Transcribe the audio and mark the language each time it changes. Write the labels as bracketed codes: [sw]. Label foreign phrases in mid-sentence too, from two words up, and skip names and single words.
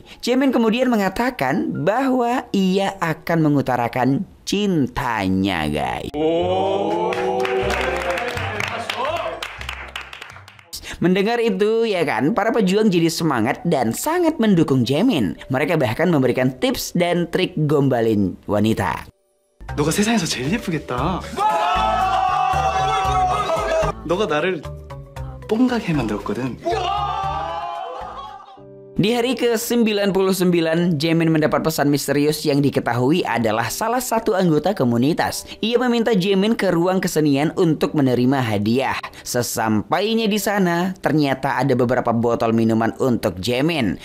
[id] Jaemin kemudian mengatakan bahwa ia akan mengutarakan cintanya guys. Mendengar itu ya kan, para pejuang jadi semangat dan sangat mendukung Jaemin. Mereka bahkan memberikan tips dan trik gombalin wanita. [ko] 너가 세상에서 제일 예쁘겠다. 너가 나를 뽕가게 만들었거든. [id] Di hari ke-99, Jaemin mendapat pesan misterius yang diketahui adalah salah satu anggota komunitas. Ia meminta Jaemin ke ruang kesenian untuk menerima hadiah. Sesampainya di sana, ternyata ada beberapa botol minuman untuk Jaemin.